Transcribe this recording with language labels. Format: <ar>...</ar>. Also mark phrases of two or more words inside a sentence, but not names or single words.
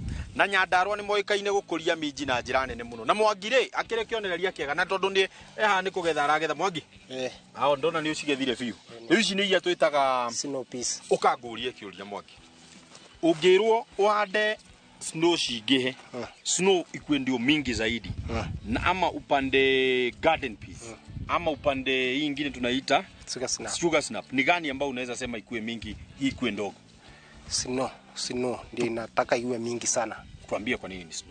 <ki>Na Nyandarua ni moikaine gukuria minji na njira nene muno. Na Mwangi ri akire kionereria kiega na tondu ni ni kugetha aragetha Mwangi. Ao ndona ni ucigethire biu. Riu ici ni iria twitaga</ki> <en>snow peas.</en> <ki>Ukangurie kiuria Mwangi. Ungirwo wande snow cingihe.</ki> <sw>Snow ikue ndio mingi zaidi. Na ama upande</sw> <en>garden peas.</en> <sw>Ama upande hii nyingine tunaita</sw> <en>sugar snap.</en> <sw>Ni gani ambao unaweza sema ikue mingi, ikue ndogo? Snow ndio inataka iwe mingi sana. Tuambie kwa nini snow?</sw>